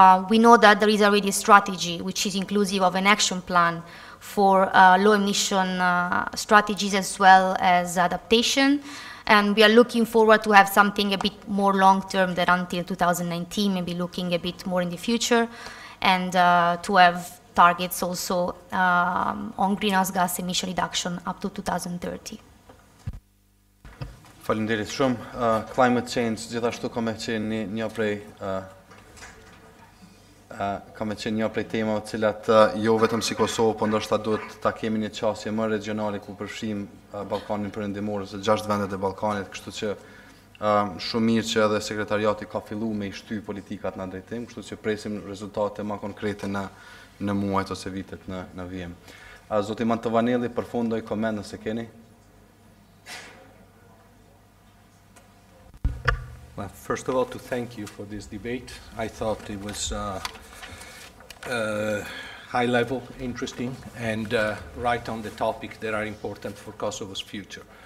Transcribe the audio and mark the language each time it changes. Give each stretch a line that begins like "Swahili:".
English: We know that there is already a strategy which is inclusive of an action plan for low emission strategies as well as adaptation, and we are looking forward to have something a bit more long-term than until 2019, maybe looking a bit more in the future, and to have targets also on greenhouse gas emission reduction up to 2030.
Albanian: Faleminderit shumë. Climate change gjithashtu ka me qenë një prej temave të cilat jo vetëm si Kosovë, po ndoshta duhet ta kemi një qasje më regionale ku përfshijmë Ballkanin Perëndimor ose 6 vendet e Ballkanit, kështu që shumë mirë që edhe sekretariati ka filluar me i shty politikat në drejtim, kështu që presim rezultate më konkrete në muajt ose vitet në vijim. Zoti Mantovanelli, përfundoj koment nëse keni.
English: Well, first of all, to thank you for this debate. I thought it was high level, interesting, and right on the topic that are important for Kosovo's future.